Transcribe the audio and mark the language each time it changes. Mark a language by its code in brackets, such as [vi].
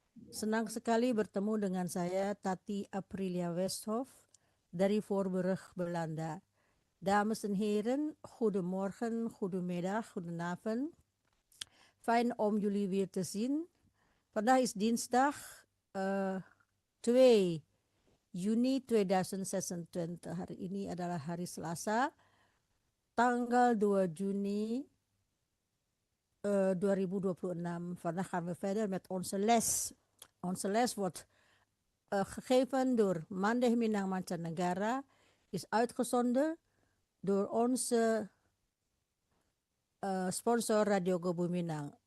[id] Senang sekali bertemu dengan saya Tati Aprilia Westhoff dari Voorburg, Belanda. [nl] Dames en heren, goedemorgen, goedemiddag, goedenavond. Fijn om jullie weer te zien. Vandaag is dinsdag 2 Juni 2026. [id] Hari ini adalah hari Selasa, tanggal 2 Juni 2026. [nl] Vandaag gaan we verder met onze les. Onze les wordt gegeven door Mandeh Minang Mancanegara, is uitgezonden door onze sponsor Radio Gobu Minang.